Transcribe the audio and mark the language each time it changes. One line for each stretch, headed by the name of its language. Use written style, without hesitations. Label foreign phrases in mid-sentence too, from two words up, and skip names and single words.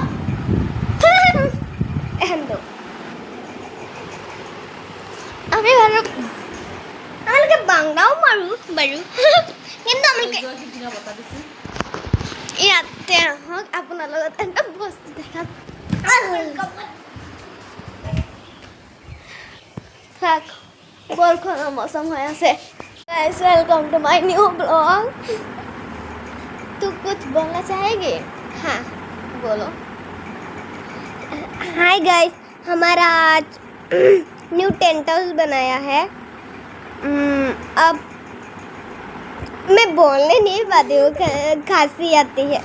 Assamese: আমি বাৰু আমালোকে বাংলাও মাৰো বাৰু, কিন্তু আমালোকে ইয়াতে আহক, আপোনাৰ লগত এটা বস্তু দেখাম। থাক, বৰষুণৰ মৌচম হৈ আছে।
English: guys welcome to my new blog.
Hindi: तू कुछ बोलना चाहेगी? हाँ बोलो।
English: hi guys,
Hindi: हमारा आज
English: new tent house
Hindi: बनाया है। अब मैं बोलने नहीं पाती हूँ, खांसी आती है।